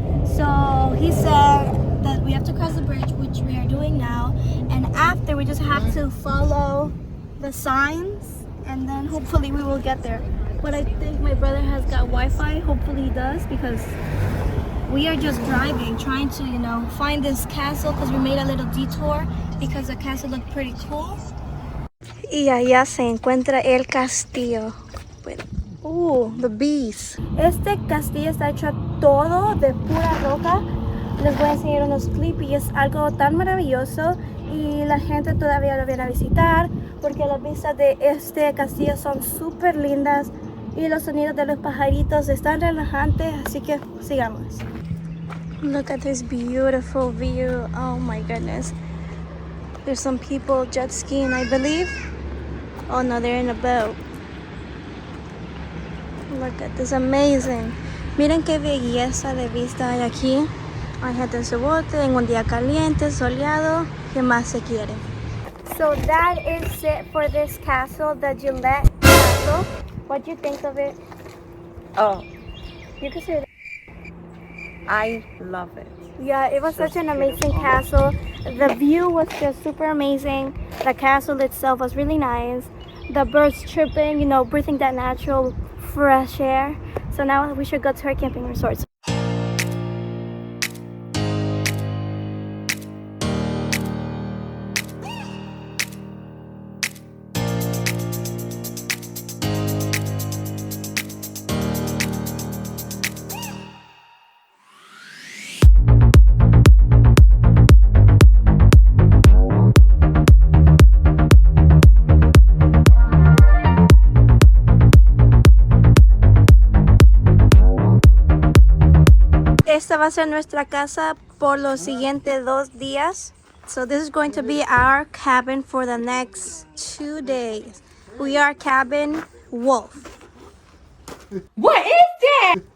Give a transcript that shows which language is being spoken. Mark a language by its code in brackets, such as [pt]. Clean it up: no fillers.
[en] So he said that we have to cross the bridge, which we are doing now, and after we just have to follow the signs and then hopefully we will get there. But I think my brother has got Wi-Fi. Hopefully he does, because we are just driving, trying to, find this castle, because we made a little detour because the castle looked pretty cool. [es] Y allá se encuentra el castillo. [en] The bees. [es] Este castillo está hecho todo de pura roca. Les voy a enseñar unos clips y es algo tan maravilloso y la gente todavía lo viene a visitar porque las vistas de este castillo son súper lindas y los sonidos de los pajaritos están relajantes, así que sigamos. [en] Look at this beautiful view. Oh my goodness. There's some people jet skiing, I believe. Oh no, they're in a boat. Look at this, amazing. [es] Miren qué belleza de vista hay aquí. Hay gente en su bote, en un día caliente, soleado. ¿Qué más se quiere? [en] So that is it for this castle, the Gillette Castle. What do you think of it? Oh, You can say that. I love it. Yeah, it was such an amazing castle. The view was just super amazing. The castle itself was really nice. The birds chirping, breathing that natural fresh air. So now we should go to our camping resort. [es] Esta va a ser nuestra casa por los siguientes 2 días. [en] So this is going to be our cabin for the next 2 days. We are Cabin Wolf. What is that?